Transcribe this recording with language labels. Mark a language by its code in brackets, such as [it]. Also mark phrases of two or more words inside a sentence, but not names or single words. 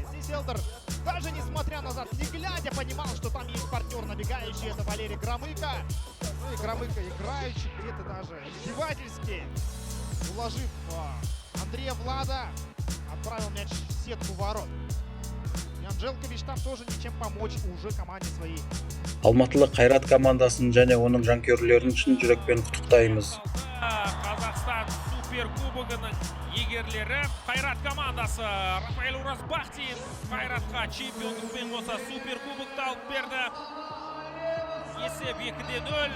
[ru] Здесь Элдер, даже несмотря назад, не глядя, понимал, что там есть партнер набегающий, это Валерий Громыко. Ну и Громыко играющий, где-то даже издевательски, уложив Андрея Влада, отправил мяч в сетку ворот. И Анжелкович там тоже ничем помочь уже команде своей. [kk] Алматылық Қайрат командасын және оның жанкүйерлерін шын жүрекпен құттықтаймыз. Қазақстан суперкубогының егерлері Қайрат командасы. Рафаэл Уразбахтин Қайратқа чемпиондықпен қоса суперкубокты алып берді. Есеп 2-0.